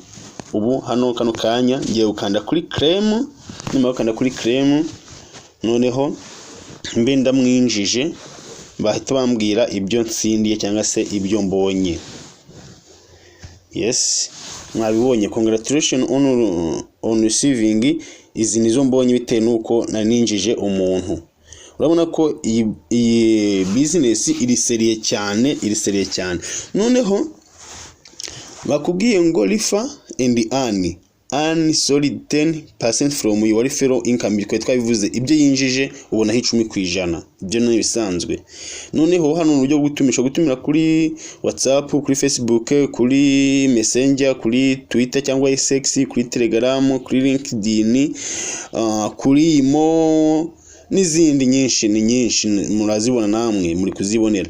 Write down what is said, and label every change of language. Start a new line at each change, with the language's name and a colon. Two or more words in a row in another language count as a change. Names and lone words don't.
Kinyarwanda: Ubu hano kano kanya ngiye gukanda kuri claim, nyuma gukanda kuri claim noneho mbe ndamwinjije bahita bambwira ibyo nsindiye cyangwa se ibyo mbonye. Yes, mwabibonye.
English: Congratulations on receiving.
Kinyarwanda: Izi nizo mbonye bitewe nuko naninjije umuntu. Urabona ko iyi business iri seriye cyane. Noneho bakubwiye ngo
English: refer and earn solid 10% from your referral income.
Kinyarwanda: Bikwe twabivuze ibyo yinjije ubona 10%. Ibyo ni bisanzwe. Noneho hano uburyo gutumira kuri WhatsApp, kuri Facebook, kuri Messenger, kuri Twitter cyangwa X, kuri Telegram, kuri LinkedIn, kuri Momo n'izindi nyinshi murazibona namwe muri kuzibonera.